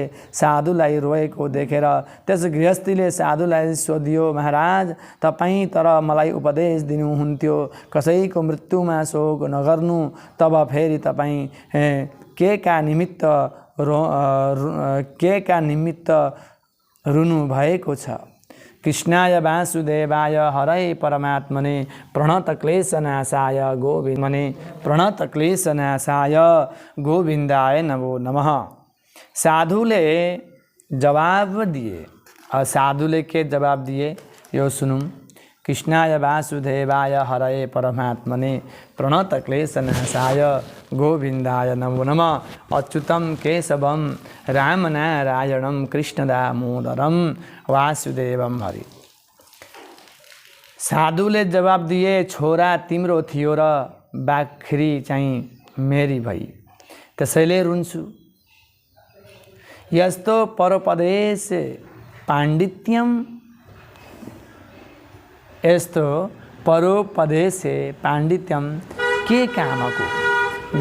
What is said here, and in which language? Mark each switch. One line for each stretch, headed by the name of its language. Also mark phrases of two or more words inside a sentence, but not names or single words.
Nepali: साधुलाई रोएको देखेर त्यस गृहस्थीले साधुलाई सोधियो, महाराज तपाईँ तर मलाई उपदेश दिनुहुन्थ्यो कसैको मृत्युमा शोक नगर्नु, तब फेरि तपाईँ के का निमित्त रुनु भएको छ।
Sanskrit: कृष्णाय वासुदेवाय हरये परमात्मने प्रणतक्लेशनाशाय गोविन्दाय नमो नमः।
Nepali: साधुले जवाब दिए। साधुले के जवाब दिए यो सुनौं।
Sanskrit: कृष्णाय वासुदेवाय हरये परमात्मने प्रणतक्लेशनाशाय गोविन्दाय नमो नमः। अच्युतं केशवं रामनारायणं कृष्णदामोदरं वासुदेवं हरि।
Nepali: साधुले जवाब दिए, छोरा तिम्रो थियो र बाख्री चाहिँ मेरी भई, त्यसैले रुन्छु। यस्तो
Sanskrit: परोपदेश पाण्डित्यम,
Nepali: यस्तो
Sanskrit: परोपदेश पाण्डित्यम
Nepali: के कामको।